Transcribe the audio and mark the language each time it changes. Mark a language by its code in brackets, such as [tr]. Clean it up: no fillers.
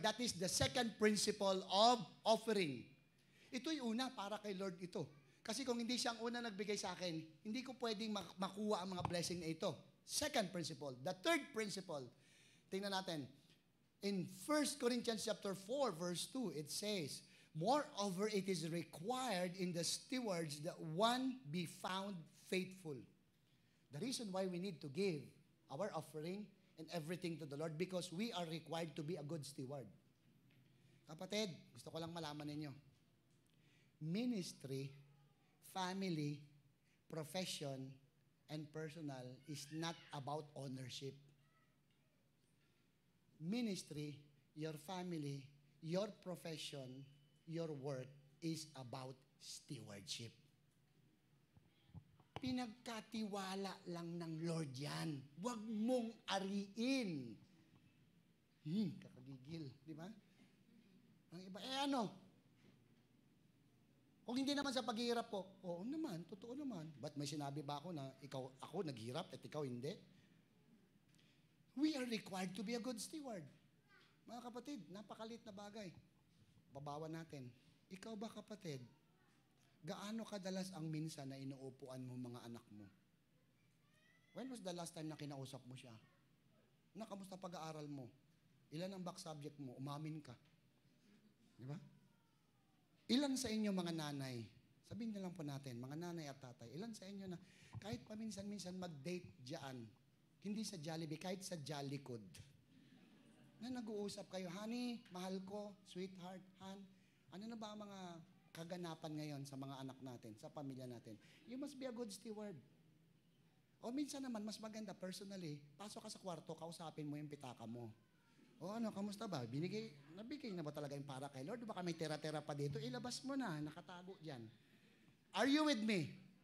[en] That is the second principle of offering. [tl] Ito'y una, para kay Lord ito. Kasi kung hindi siyang una nagbigay sa akin, hindi ko pwedeng makuha ang mga blessing na ito. [en] Second principle. The third principle, [tl] tingnan natin. [en] In 1 Corinthians chapter 4, verse 2, it says, moreover, it is required in the stewards that one be found faithful. The reason why we need to give our offering and everything to the Lord because we are required to be a good steward. [tl] Kapatid, gusto ko lang malaman ninyo. [en] Ministry, family, profession, and personal is not about ownership. Ministry, your family, your profession, your work is about stewardship. [tl] Pinagkatiwala lang ng Lord yan. Huwag mong ariin. Kakagigil, di ba? Ang iba, ano? Kung hindi naman sa paghihirap ko, oo naman, totoo naman. Ba't may sinabi ba ako na ako naghirap at ikaw hindi? [en] We are required to be a good steward. [tl] Mga kapatid, napakalit na bagay. Babawan natin. Ikaw ba kapatid, gaano kadalas ang minsan na inuupuan mo mga anak mo? [en] When was the last time [tl] na kinausap mo siya? Kamusta pag-aaral mo? Ilan ang back subject mo? Umamin ka. Di ba? Ilan sa inyo mga nanay, sabihin na lang po natin, mga nanay at tatay, ilan sa inyo na kahit paminsan-minsan mag-date dyan, hindi sa Jollibee, kahit sa Jollycood. Na nag-uusap kayo, honey, mahal ko, sweetheart, han, ano na ba ang mga kaganapan ngayon sa mga anak natin, sa pamilya natin? [en] You must be a good steward. [tl] O minsan naman, mas maganda, personally, pasok ka sa kwarto, kausapin mo yung pitaka mo. O ano, kamusta ba? Nabigay na ba talaga yung para kay Lord? Baka may tera-tera pa dito, ilabas mo na, nakatago dyan. [en] Are you with me?